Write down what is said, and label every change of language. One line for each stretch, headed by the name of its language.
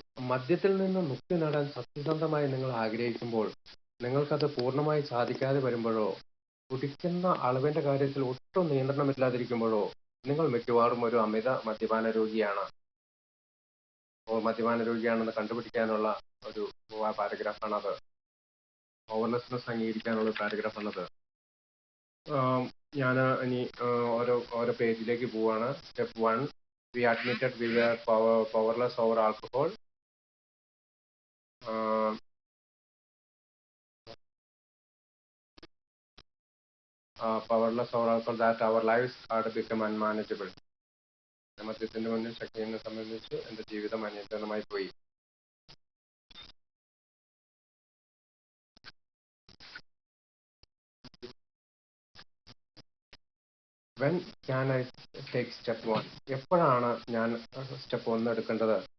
Malayalam: മദ്യത്തിൽ നിന്ന് മുക്തി നേടാൻ സത്യസന്ധമായി നിങ്ങൾ ആഗ്രഹിക്കുമ്പോൾ, നിങ്ങൾക്കത് പൂർണ്ണമായി സാധിക്കാതെ വരുമ്പോഴോ, കുടിക്കുന്ന അളവിന്റെ കാര്യത്തിൽ ഒട്ടും നിയന്ത്രണമില്ലാതിരിക്കുമ്പോഴോ നിങ്ങൾ മിക്കവാറും ഒരു അമിത മദ്യപാന രോഗിയാണ്. മദ്യപാന രോഗിയാണെന്ന് കണ്ടുപിടിക്കാനുള്ള ഒരു പാരഗ്രാഫാണത്. പവർലെസ്നെസ് അംഗീകരിക്കാനുള്ള പാരഗ്രാഫാണത്. ഞാൻ ഇനി ഓരോ പേജിലേക്ക് പോവാണ്.
English: Step 1, we admitted we were powerless over alcohol. Powerless over alcohol, that our lives had become unmanageable.
Malayalam: മദ്യത്തിന്റെ മുന്നിൽ ശക്തിയെ സംബന്ധിച്ച് എന്റെ ജീവിതം അനിയന്ത്രണമായി പോയി.
English: When can I take step 1?
Malayalam: എപ്പോഴാണ് ഞാൻ സ്റ്റെപ്പ് 1 എടുക്കേണ്ടത്?